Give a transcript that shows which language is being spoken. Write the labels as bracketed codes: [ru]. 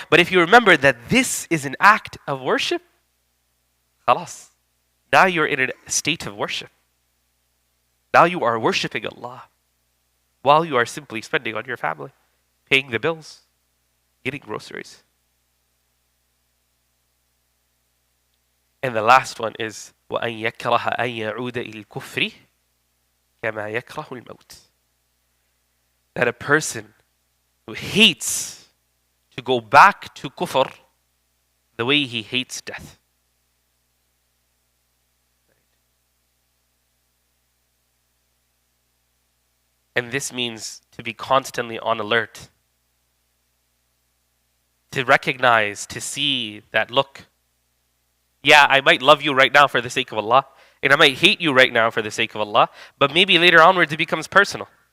[en] But if you remember that this is an act of worship, khalas. Now you're in a state of worship. Now you are worshipping Allah while you are simply spending on your family, paying the bills, getting groceries. And the last one is [ar] وَأَن يَكْرَهَ أَن يَعُودَ إِلَى الْكُفْرِ كَمَا يَكْرَهُ الْمَوْتِ. [en] That a person who hates to go back to kufr the way he hates death. And this means to be constantly on alert, to recognize, to see that, look, yeah, I might love you right now for the sake of Allah, and I might hate you right now for the sake of Allah, but maybe later onwards it becomes personal.